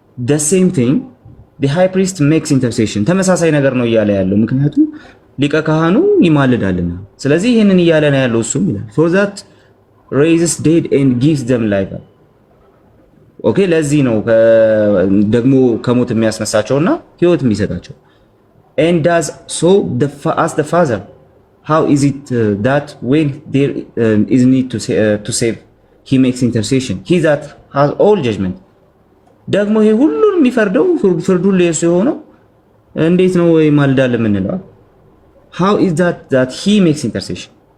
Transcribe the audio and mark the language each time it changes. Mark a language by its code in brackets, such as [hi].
[en] the same thing the high priest makes intercession [am] ተመሳሳይ ነገር ነው እያለ ያለው ምክንያቱም ሊቀ ካህኑ ይማልዳልና። ስለዚህ ይሄንን እያለ ነው ያለው እሱም ይላል [en] for that raises dead and gives them life። [am] ኦኬ ለዚህ ነው ደግሞ ከሞት የሚያስነሳቸውና ህይወት የሚሰጣቸው [en] and does so as the father. How is it that when there is need to save he makes intercession? He that has all judgment. [am] ደግሞ ይሄ ሁሉን የሚፈርደው ፍርዱ ለሱ የሆነው እንዴት ነው ይማልዳል የምንለው? [en] How is that he makes intercession?